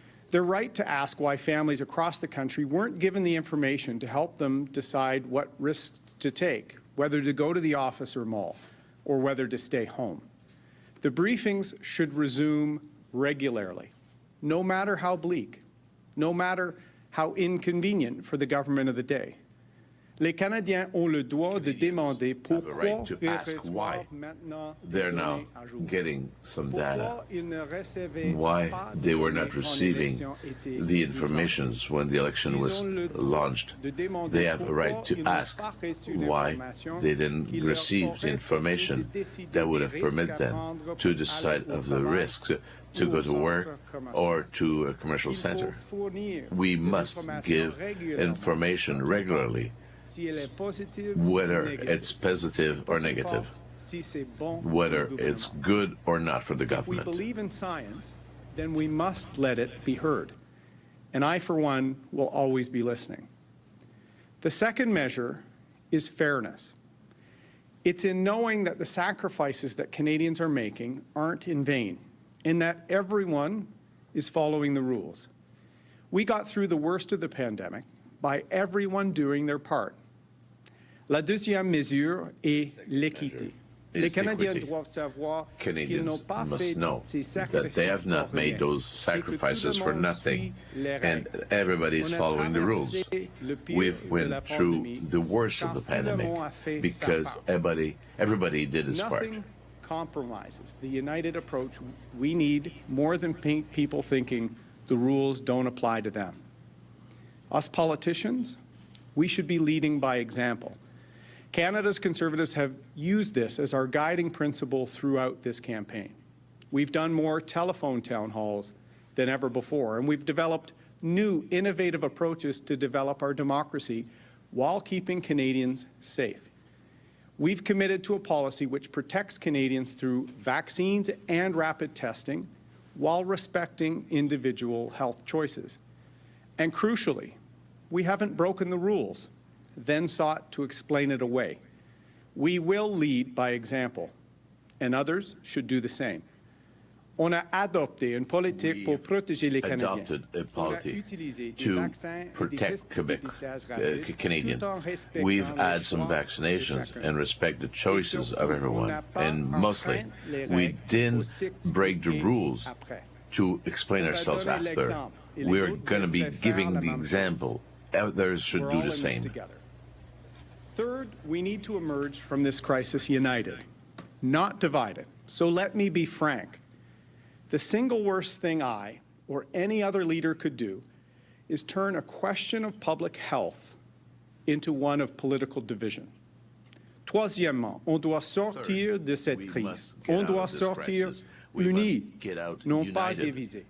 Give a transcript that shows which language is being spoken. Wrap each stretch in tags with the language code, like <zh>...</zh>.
<en>They're right to ask why families across the country weren't given the information to help them decide what risks to take, whether to go to the office or mall, or whether to stay home. The briefings should resume regularly, no matter how bleak, no matter how inconvenient for the government of the day.</en> <fr>Les Canadiens ont le droit de demander pourquoi</fr> <en>right to ask why they're now getting some data, why they were not receiving the information when the election was launched. They have a right to ask why they didn't receive the information that would have permitted them to decide of the risks to go to work or to a commercial center. We must give information regularly, whether it's positive or negative, whether it's good or not for the government. If we believe in science, then we must let it be heard. And I, for one, will always be listening. The second measure is fairness. It's in knowing that the sacrifices that Canadians are making aren't in vain, and that everyone is following the rules. We got through the worst of the pandemic by everyone doing their part.</en> <fr>La deuxième mesure est l'équité. Les Canadiens doivent savoir qu'ils n'ont pas fait ces sacrifices</fr> <en>that they have not made those sacrifices for nothing, and everybody is following the rules. We've went through the worst of the pandemic because everybody did his part. Nothing compromises the united approach we need more than people thinking the rules don't apply to them. Us politicians, we should be leading by example. Canada's Conservatives have used this as our guiding principle throughout this campaign. We've done more telephone town halls than ever before, and we've developed new, innovative approaches to develop our democracy while keeping Canadians safe. We've committed to a policy which protects Canadians through vaccines and rapid testing while respecting individual health choices. And crucially, we haven't broken the rules. then sought to explain it away. We will lead by example, and others should do the same.</en> <fr>On a adopté une politique pour protéger les Canadiens.</fr> <en>Adopted a policy to protect Canadians. We've had some vaccinations and respect the choices of everyone. And mostly, we didn't break the rules to explain ourselves after. We're going to be giving the example. Others should do the same. Third, we need to emerge from this crisis united, not divided. So let me be frank. The single worst thing I or any other leader could do is turn a question of public health into one of political division.</en> <fr>Troisièmement, on doit sortir de cette crise. On doit sortir unis, non pas divisés.</fr>